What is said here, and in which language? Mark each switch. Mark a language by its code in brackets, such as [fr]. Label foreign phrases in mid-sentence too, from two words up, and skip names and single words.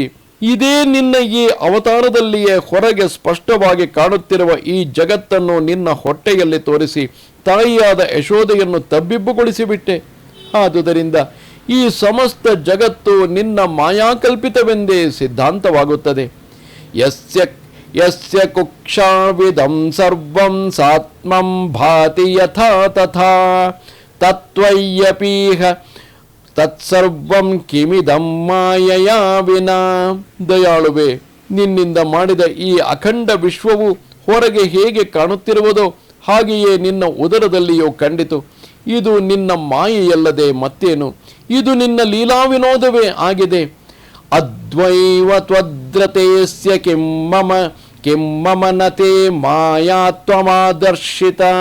[kn] ಇದೇ ನಿನ್ನ ಈ ಅವತಾರದಲ್ಲಿಯೇ ಹೊರಗೆ ಸ್ಪಷ್ಟವಾಗಿ ಕಾಣುತ್ತಿರುವ ಈ ಜಗತ್ತನ್ನು ನಿನ್ನ ಹೊಟ್ಟೆಯಲ್ಲಿ ತೋರಿಸಿ ತಾಯಿಯಾದ ಯಶೋದೆಯನ್ನು ತಬ್ಬಿಬ್ಬುಗೊಳಿಸಿಬಿಟ್ಟೆ. ಆದುದರಿಂದ ಈ ಸಮಸ್ತ ಜಗತ್ತು ನಿನ್ನ ಮಾಯಾಕಲ್ಪಿತವೆಂದೇ ಸಿದ್ಧಾಂತವಾಗುತ್ತದೆ. [sa] ಯಸ್ಯ ಕುಕ್ಷಾವಿದಂ ಸರ್ವಂ ಸಾತ್ಮಂ ಭಾತಿ ಯಥಾ ತಥಾ ತತ್ವಯ್ಯಪೀಹ ತತ್ಸರ್ವಂ ಕಿಮಿದಂ ಮಾಯಯಾ ವಿನಾ. [kn] ದಯಾಳುವೆ, ನಿನ್ನಿಂದ ಮಾಡಿದ ಈ ಅಖಂಡ ವಿಶ್ವವು ಹೊರಗೆ ಹೇಗೆ ಕಾಣುತ್ತಿರುವುದೋ ಹಾಗೆಯೇ ನಿನ್ನ ಉದರದಲ್ಲಿಯೂ ಕಂಡಿತು. ಇದು ನಿನ್ನ ಮಾಯೆಯಲ್ಲದೆ ಮತ್ತೇನು? ಇದು ನಿನ್ನ ಲೀಲಾ ವಿನೋದವೇ ಆಗಿದೆ. [sa] ಅದ್ವೈವ ತ್ವದ್ರತೇಸ್ಯ ಕಿಮ್ಮಮ ನತೆ ಮಾಯಾ ತ್ವಮಾದರ್ಶಿತ.